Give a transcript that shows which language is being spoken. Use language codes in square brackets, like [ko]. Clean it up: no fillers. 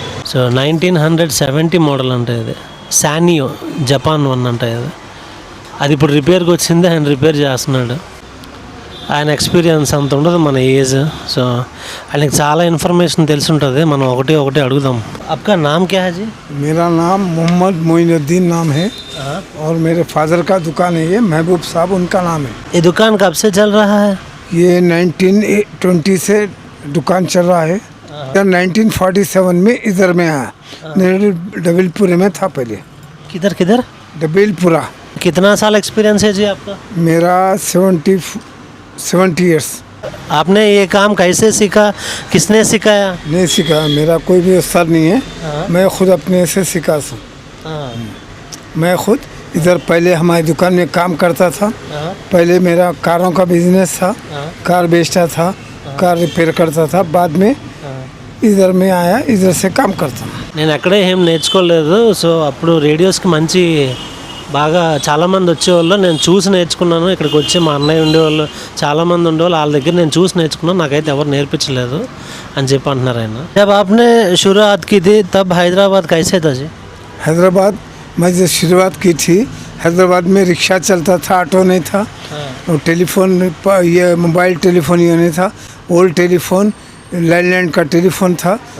[te] So 1970 model అంటే ఇది శానియో Japan one అంటే ఇది. అది ఇప్పుడు రిపేర్కి వచ్చింది, ఆయన రిపేర్ చేస్తున్నాడు. ఆయన ఎక్స్పీరియన్స్ అంత ఉండదు మన ఏజ్. సో ఆయనకి చాలా ఇన్ఫర్మేషన్ తెలిసి ఉంటుంది, మనం ఒకటి ఒకటి అడుగుదాం. [hi] आपका नाम क्या है जी? मेरा नाम मोहम्मद मोइनुद्दीन नाम है और मेरे फादर का दुकान है, ये महबूब साहब उनका नाम है. ये दुकान कब से चल रहा है? ये 1920 से दुकान चल रहा है. 1947 में इधर में आया. डबलपुरे में था पहले. किधर किधर? डबलपुरा. कितना साल एक्सपीरियंस है जी आपका? मेरा 70 ईयर्स. आपने ये काम कैसे सीखा, किसने सिखाया? नहीं सीखा, मेरा कोई भी असर नहीं है. मैं खुद अपने से सीखा हूँ. मैं खुद इधर पहले हमारी दुकान में काम करता था. पहले मेरा कारों का बिजनेस था, कार बेचता था, कार रिपेयर करता था. बाद में इधर में आया, इधर से काम करता हूँ. [te] నేను ఎక్కడే ఏం నేర్చుకోలేదు. సో అప్పుడు రేడియోస్కి మంచి బాగా చాలామంది వచ్చేవాళ్ళు, నేను చూసి నేర్చుకున్నాను. ఇక్కడికి వచ్చి మా అన్నయ్య ఉండేవాళ్ళు, చాలామంది ఉండేవాళ్ళు, వాళ్ళ దగ్గర నేను చూసి నేర్చుకున్నాను. నాకైతే ఎవరు నేర్పించలేదు అని చెప్పి అంటున్నారు ఆయన. [hi] जब आपने शुरुआत की थी तब हैदराबाद कैसे था जी? हैदराबाद मैं जब शुरुआत की थी, हैदराबाद में रिक्शा चलता था, ऑटो नहीं था. और टेलीफोन ये मोबाइल टेलीफोन ये नहीं था. ओल्ड टेलीफोन लैंडलाइन का टेलीफोन था.